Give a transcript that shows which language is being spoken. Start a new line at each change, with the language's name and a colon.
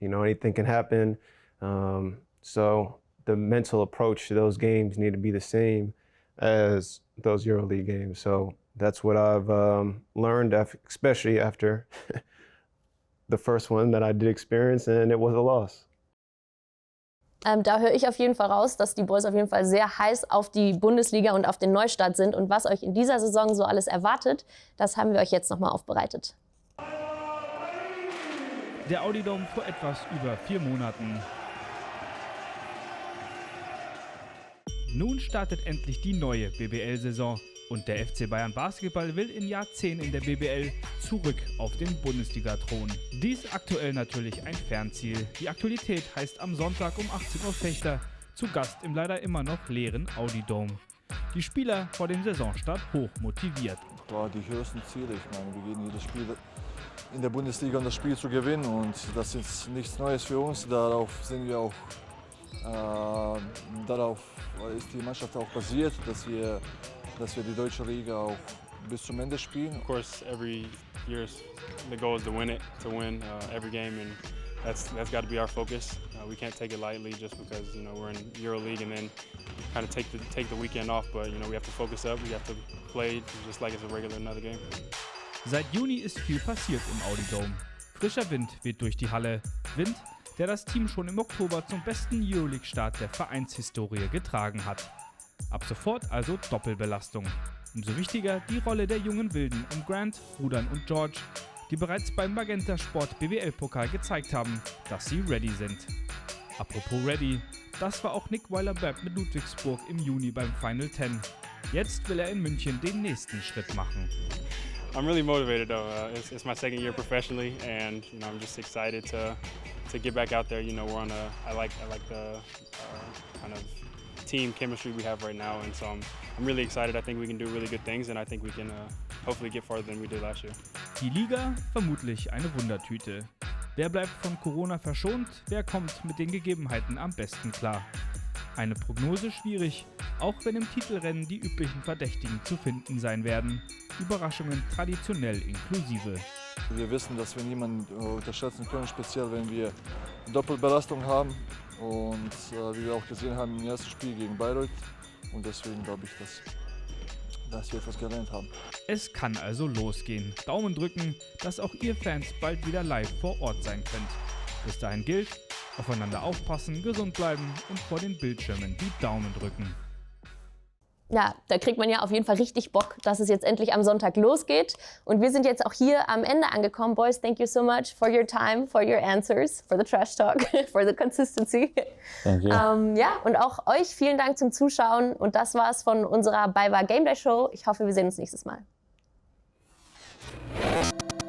English: Anything can happen. So the mental approach to those games need to be the same as those EuroLeague games. So that's what I've learned, especially after the first one that I did experience, and it was a loss.
German: Da höre ich auf jeden Fall raus, dass die Boys auf jeden Fall sehr heiß auf die Bundesliga und auf den Neustart sind. Und was euch in dieser Saison so alles erwartet, das haben wir euch jetzt nochmal aufbereitet. Der Außerdem vor etwas über 4 Monaten. Nun startet endlich die neue BBL-Saison und der FC Bayern Basketball will in Jahr 10 in der BBL zurück auf den Bundesliga-Thron. Dies aktuell natürlich ein Fernziel. Die Aktualität heißt am Sonntag um 18 Uhr Fechter, zu Gast im leider immer noch leeren Außerdem. Die Spieler vor dem Saisonstart hoch motiviert. Die höchsten Ziele, ich meine, wir gehen jedes Spiel in der Bundesliga, um das Spiel zu gewinnen, und das ist nichts Neues für uns. Darauf sind wir auch, darauf ist die Mannschaft auch basiert, dass wir die deutsche Liga auch bis zum Ende spielen.
English: Of course, every year the goal is to win every game, and that's got to be our focus. We can't take it lightly just because we're in EuroLeague and then kind of take the weekend off. But we have to focus up. We have to play just like it's a regular another game.
German: Seit Juni ist viel passiert im Außerdem. Frischer Wind weht durch die Halle. Wind, der das Team schon im Oktober zum besten EuroLeague-Start der Vereinshistorie getragen hat. Ab sofort also Doppelbelastung. Umso wichtiger die Rolle der jungen Wilden um Grant, Rudan und George, die bereits beim Magenta Sport BBL-Pokal gezeigt haben, dass sie ready sind. Apropos ready, das war auch Nick Weiler-Bepp mit Ludwigsburg im Juni beim Final 10. Jetzt will er in München den nächsten Schritt machen.
English: I'm really motivated though. It's my second year professionally, and I'm just excited to get back out there. I like the kind of team chemistry we have right now, and so I'm really excited. I think we can do really good things, and I think we can hopefully get farther than we did last year.
German: Die Liga vermutlich eine Wundertüte. Wer bleibt von Corona verschont? Wer kommt mit den Gegebenheiten am besten klar? Eine Prognose schwierig, auch wenn im Titelrennen die üblichen Verdächtigen zu finden sein werden. Überraschungen traditionell inklusive. Wir wissen, dass wir niemanden unterschätzen können, speziell wenn wir Doppelbelastung haben. Und wie wir auch gesehen haben im ersten Spiel gegen Bayreuth. Und deswegen glaube ich, dass wir etwas gelernt haben. Es kann also losgehen. Daumen drücken, dass auch ihr Fans bald wieder live vor Ort sein könnt. Bis dahin gilt, aufeinander aufpassen, gesund bleiben und vor den Bildschirmen die Daumen drücken. Ja, da kriegt man ja auf jeden Fall richtig Bock, dass es jetzt endlich am Sonntag losgeht. Und wir sind jetzt auch hier am Ende angekommen.
English: Boys, thank you so much for your time, for your answers, for the trash talk, for the consistency. Thank you.
German: Ja, und auch euch vielen Dank zum Zuschauen. Und das war's von unserer BayWa GameDay Show. Ich hoffe, wir sehen uns nächstes Mal.